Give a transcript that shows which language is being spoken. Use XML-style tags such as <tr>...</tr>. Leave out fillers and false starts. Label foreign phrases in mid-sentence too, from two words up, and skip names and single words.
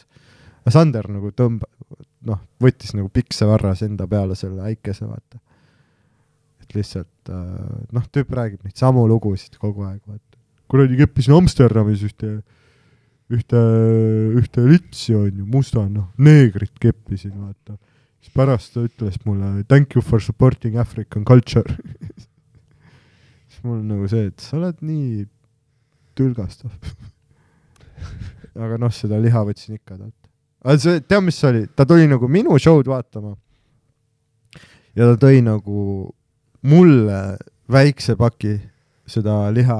<et>Sander nagu võttis nagu pikse varras enda peale selle äikese, vaata. Et lihtsalt, tüüp räägib neid samu lugusid kogu aeg, vaata. Kuradi keppisin Amsterdamis ühte litsi on ju, musta, neegrit keppisin, vaata. Siis pärast ta ütles mulle,</et> <en>thank you for supporting African culture.</en> <et>Siis mul on nagu see, et sa oled nii tülgastav. Aga seda liha võtsin ikka talt. Aga see, tea, mis see oli? Ta tuli nagu minu show'd vaatama ja ta tõi nagu mulle väikse paki seda liha.</et>